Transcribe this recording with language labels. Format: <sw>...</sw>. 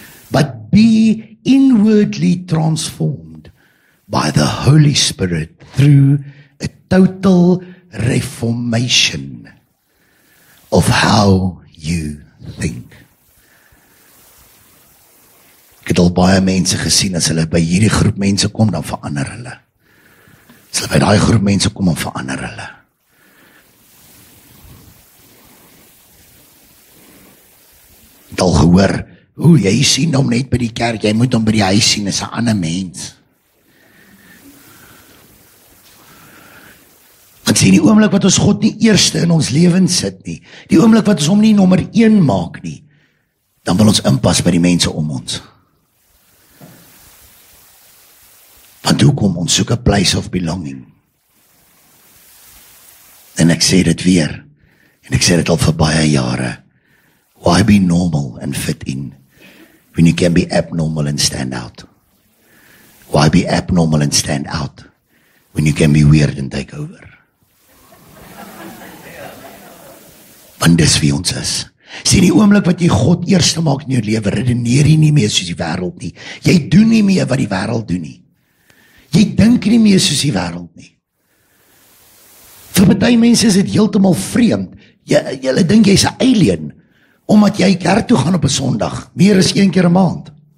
<en>But be inwardly transformed by the Holy Spirit through a total reformation of how you think.</en> <af>Ek het al baie mense gesien, as hulle by hierdie groep mense kom, dan verander hulle. As hulle by daai groep mense kom, dan verander hulle. Ek het al gehoor, jy sien hom net by die kerk, jy moet hom by die huis sien, is 'n ander mens. Want sien, die oomblik wat ons God nie eerste in ons lewens sit nie, die oomblik wat ons hom nie nommer 1 maak nie, dan wil ons inpas by die mense om ons. Want hoekom? Ons soek 'n</af> <en>place of belonging.</en> <af>En ek sê dit weer, en ek sê dit al vir baie jare,</af> <en>why be normal and fit in, when you can be abnormal and stand out? Why be abnormal and stand out, when you can be weird and take over?</en> <af>Want dis wie ons is. Sien, die oomblik wat jy God eerste maak in jou lewe, redeneer jy nie meer soos die wêreld nie. Jy doen nie meer wat die wêreld doen nie. Jy dink nie meer soos die wêreld nie. Vir baie mense is dit heeltemal vreemd. Julle dink jy's 'n alien, omdat jy kerk toe gaan op 'n Sondag, meer as 1 keer 'n maand.</af>